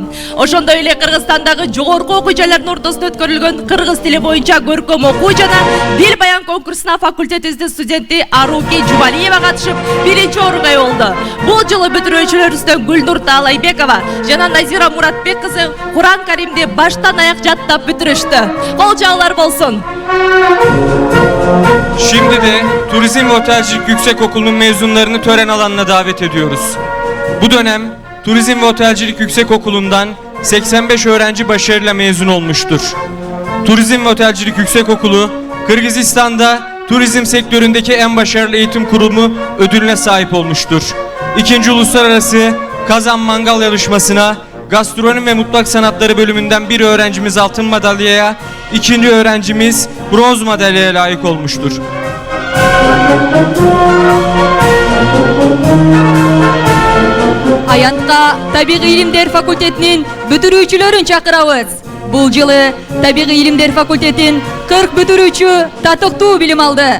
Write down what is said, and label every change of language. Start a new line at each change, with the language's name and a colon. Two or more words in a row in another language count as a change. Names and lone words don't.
Kyrgyz: Ошондой эле Кыргызстандагы жогорку окуу жайлардын ортосунда өткөрүлгөн кыргыз тили боюнча көркөм окуу жана дил баян конкурсуна факультетибиздин студенти Аруки Жубалиева катышып биринчи орунга ээ болду. Бул жылы бүтүрүүчүлөрүбүздөн Гүлнур Таалайбекова жана Назира Муратбек кызы Куран Каримди баштан аяк жаттап бүтүрүштү. Кол чаалар болсун.
Turkish: Şimdi de Turizm ve Otelcilik Yüksekokulu'nun mezunlarını tören alanına davet ediyoruz. Bu dönem Turizm ve Otelcilik Yüksekokulu'ndan 85 öğrenci başarıyla mezun olmuştur. Turizm ve Otelcilik Yüksekokulu, Kırgızistan'da turizm sektöründeki en başarılı eğitim kurumu ödülüne sahip olmuştur. İkinci Uluslararası Kazan Mangal Yarışması'na Gastronomi ve Mutfak Sanatları bölümünden bir öğrencimiz altın madalyaya, ikinci öğrencimiz bronz madalyaya layık olmuştur.
Kyrgyz: Аянтка Табигый илимдер факультетинин бүтүрүүчүлөрүн чакырабыз. Бул жылы Табигый илимдер факультетин 40 бүтүрүүчү татыктуу билим алды.